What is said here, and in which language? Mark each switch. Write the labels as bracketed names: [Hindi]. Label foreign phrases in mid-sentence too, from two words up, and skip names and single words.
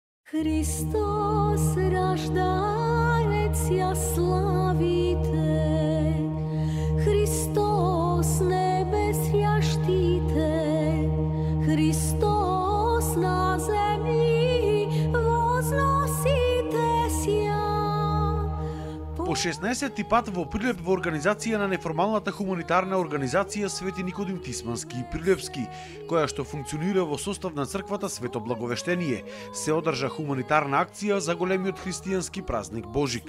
[Church Slavic] Христос раждаетсѧ славите, Христос небесѧ срѧщите, Христос на земли возноситесѧ. [Macedonian] По 16-ти пат во Прилеп во организација на неформалната хуманитарна организација Свети Никодим Тисмански и Прилепски, која што функционира во состав на црквата Свето Благовештение, се одржа хуманитарна акција за големиот христијански празник Божик.